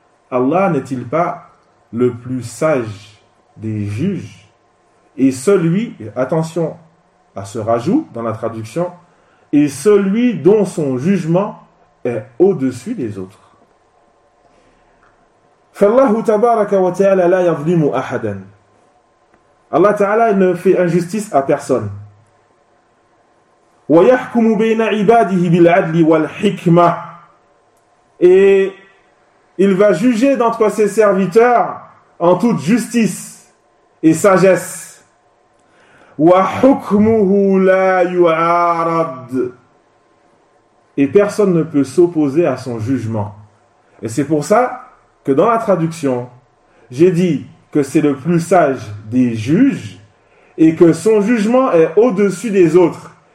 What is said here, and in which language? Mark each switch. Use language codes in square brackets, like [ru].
[fr] Allah n'est-il pas le plus sage des juges? Et celui, attention à ce rajout dans la traduction, et celui dont son jugement est au-dessus des autres. [ar] فالله تبارك وتعالى لا يظلم أحدا. [fr] Allah Ta'ala ne fait injustice à personne. [ar] ويحكم بين عباده بالعدل والحكمة. [fr] Et il va juger d'entre ses serviteurs en toute justice et sagesse. [ar] وحكمه لا يعارض. [fr] Et personne ne peut s'opposer à son jugement. Et c'est pour ça que dans la traduction, j'ai dit que c'est le plus sage des juges et que son jugement est au-dessus des autres.